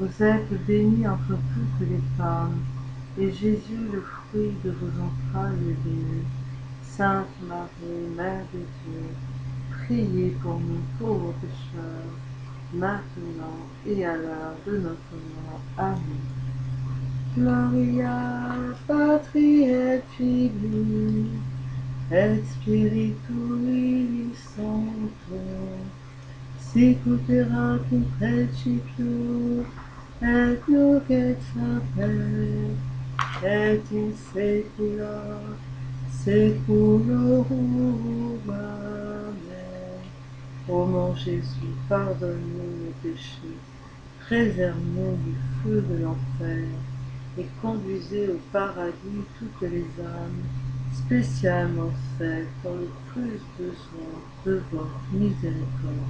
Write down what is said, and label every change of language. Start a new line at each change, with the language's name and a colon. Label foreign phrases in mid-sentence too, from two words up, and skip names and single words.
French: Vous êtes bénie entre toutes les femmes, et Jésus, le fruit de vos entrailles, est béni. Sainte Marie, Mère de Dieu, priez pour nous pauvres pécheurs, maintenant et à l'heure de notre mort. Amen.
Latin: Gloria Patri et Filii et Spiritui Sancto, sic ut erat in principio et nunc et semper et in saecula saeculorum. Amen.
French: Ô mon Jésus, pardonne-nous nos péchés, préserve-nous du feu de l'enfer et conduisez au paradis toutes les âmes, spécialement celles qui ont le plus besoin de votre miséricorde.